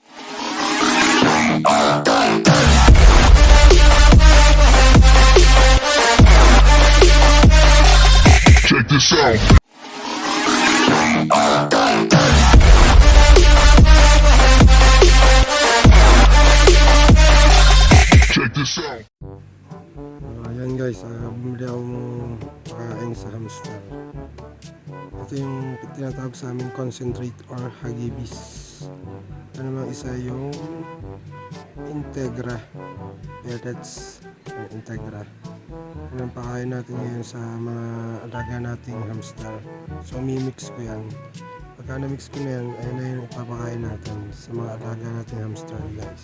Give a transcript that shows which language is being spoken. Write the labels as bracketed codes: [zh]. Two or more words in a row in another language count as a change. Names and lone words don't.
[en] Check this out. Check this out. [tl] Ayan guys, bumili ako ng pakain sa hamster. Ito yung tinatawag sa amin concentrate or hagibis. Ito naman isa yung Integra pellets. Integra. Yan ang pakain natin ngayon sa mga alaga nating hamster. So mimix ko yan. Pagka na-mix ko na yan, ayun na yung ipapakain natin sa mga alaga nating [en] hamster guys.